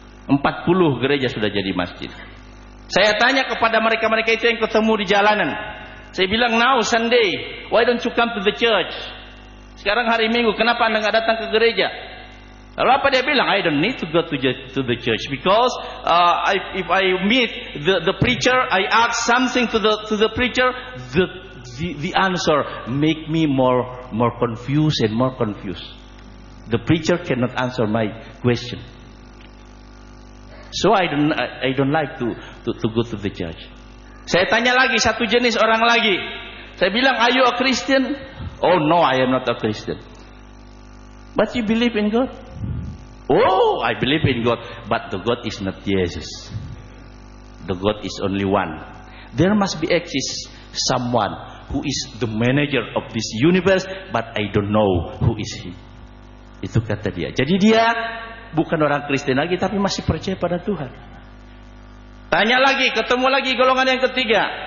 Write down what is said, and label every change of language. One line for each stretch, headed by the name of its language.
Indonesian: 40 gereja sudah jadi masjid. Saya tanya kepada mereka-mereka itu yang ketemu di jalanan. Saya bilang, now Sunday, why don't you come to the church? Sekarang hari Minggu, kenapa Anda nggak datang ke gereja? Lalu apa dia bilang?
English: I don't need to go to the church because if I meet the preacher, I ask something to the preacher, the answer make me more confused and more confused. The preacher cannot answer my question. So I don't like to go to the church.
Indonesian: Saya tanya lagi satu jenis orang lagi. Saya bilang, are you a Christian?
English: Oh no, I am not a Christian. But you believe in God? Oh, I believe in God, but the God is not Jesus. The God is only one. There must be exist someone who is the manager of this universe, but I don't know who is he.
Indonesian: Itu kata dia. Jadi dia bukan orang Kristen lagi, tapi masih percaya pada Tuhan. Tanya lagi, ketemu lagi golongan yang ketiga.